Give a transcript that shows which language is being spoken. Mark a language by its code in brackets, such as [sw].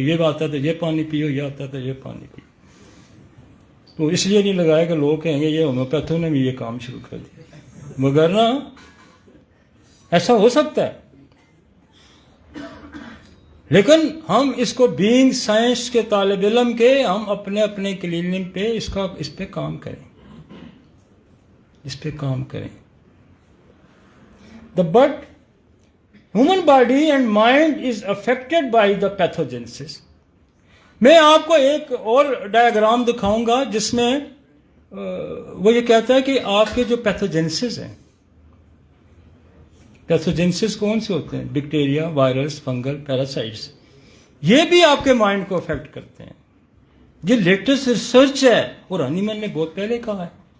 [ur] یہ آتا تو یہ پانی پیو، یہ آتا تو یہ پانی پیو. تو اس لیے نہیں لگایا کہ لوگ کہیں گے یہ ہومیوپیتھوں نے بھی یہ کام شروع کر دیا، مگر نا ایسا ہو سکتا ہے. لیکن ہم اس کو بینگ سائنس کے طالب علم کے، ہم اپنے کلینک پہ اس پہ کام کریں، اس پہ کام کریں. [en] The but human body and mind is affected by the pathogenesis. [ur] میں آپ کو ایک اور ڈائیگرام دکھاؤں گا جس میں وہ یہ کہتا ہے کہ آپ کے جو پیتھوجینسز ہیں، پیتھوجینسز کون سے ہوتے ہیں؟ Bacteria, virus, fungal, parasites. یہ بھی آپ کے مائنڈ کو افیکٹ کرتے ہیں. یہ لیٹسٹ ریسرچ ہے اور ہنیمن نے بہت پہلے کہا ہے.